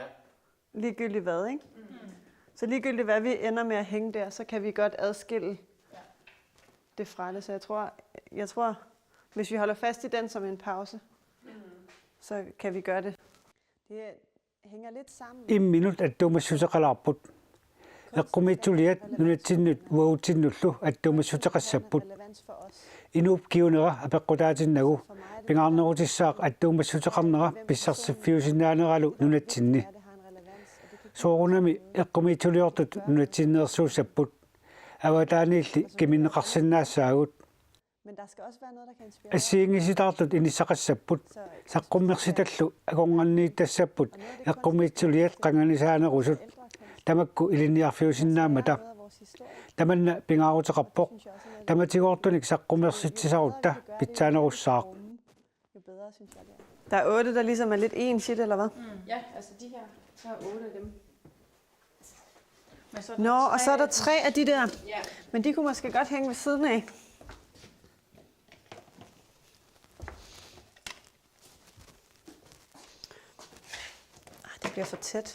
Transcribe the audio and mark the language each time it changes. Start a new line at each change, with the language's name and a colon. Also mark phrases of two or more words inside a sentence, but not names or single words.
Danish: Ligegyldigt hvad, ikke? Så ligegyldigt hvad vi ender med at hænge der, så kan vi godt adskille det fra det. Så jeg tror, hvis vi holder fast i den som en pause, så kan vi gøre det. Det hænger lidt sammen.
Kalaallisut: 1 minut аттуумассутеқалаарпут эққумиитсулиат нунатсиннут вуутиннуллу аттуумассутеқассаппут
Danish: Relevans for os.
Kalaallisut: инууп киунера апеққутаатиннагу пингаарнерутиссаақ аттуумассутеқарнера писсарсиффиусиннаанералу нунатсинни
Danish: Ja, det har en relevans. Og det kan
Kalaallisut: соорунами эққумиитсулиортут нунатсиннерсуусаппут аватааниилли киминнеқарсиннаассаагут
Danish: Men der skal også være noget, der kan inspirere.
Kalaallisut: ассиингиситаартут инисақассаппут саққуммерситаллу аконгорнииттассаппут эққумиитсулиат қанганисаанерусут тамакку илиниарфиусиннаамата
Danish: Noget af vores historie,
Kalaallisut: таманна пингаарутеқарпоқ
Danish: synes jeg også er noget,
Kalaallisut: таматигоортуник саққумерситсисарутта питсаанерусsaaq
Danish: jo bedre, synes jeg det er. Der er 8, der ligesom er lidt ens i det, eller hvad? Ja, altså de her, så er 8 af dem. Men så Nå, og så er der 3 af de der. Ja. Men de kunne måske godt hænge ved siden af. Det bliver for tæt.